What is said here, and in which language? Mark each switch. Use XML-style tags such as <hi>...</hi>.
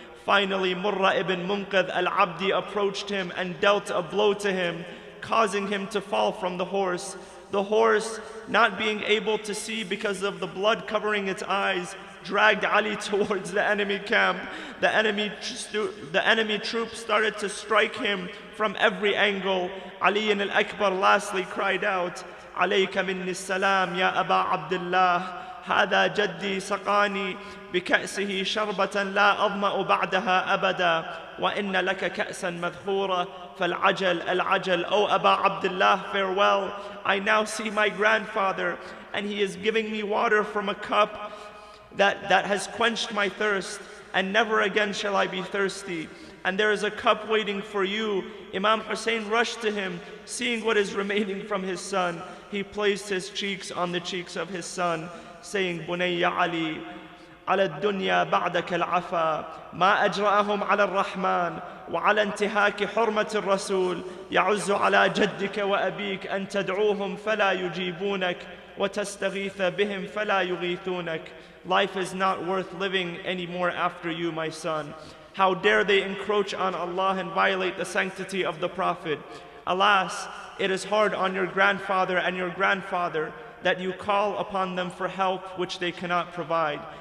<en>Finally, Murra ibn Munqadh al-Abdi approached him and dealt a blow to him, causing him to fall from the horse. The horse, not being able to see because of the blood covering its eyes, dragged Ali towards the enemy camp. The enemy troops started to strike him from every angle. Ali al-Akbar lastly cried out,</en> <ar>عليك مني السلام يا أبا عبد الله هذا جدي سقاني بكأسه شربة لا أظمأ بعدها أبدا وإن لك كأسا مذخورة فالعجل العجل.</ar> <en>O Aba Abdullah, farewell. I now see my grandfather, and he is giving me water from a cup that has quenched my thirst, and never again shall I be thirsty. And there is a cup waiting for you. Imam Hussein rushed to him, seeing what is remaining from his son. He placed his cheeks on the cheeks of his son, saying,</en> <ar>Bunayya Ali, على الدنيا بعدك العفا ما أجرأهم على الرحمن وعلى انتهاك حرمة الرسول يعز على جدك وأبيك أن تدعوهم فلا يجيبونك وتستغيث بهم فلا يغيثونك.</ar> <en>Life is not worth living anymore after you, my son. How dare they encroach on Allah and violate the sanctity of the Prophet? Alas, it is hard on your grandfather and your grandfather that you call upon them for help which they cannot provide.</en>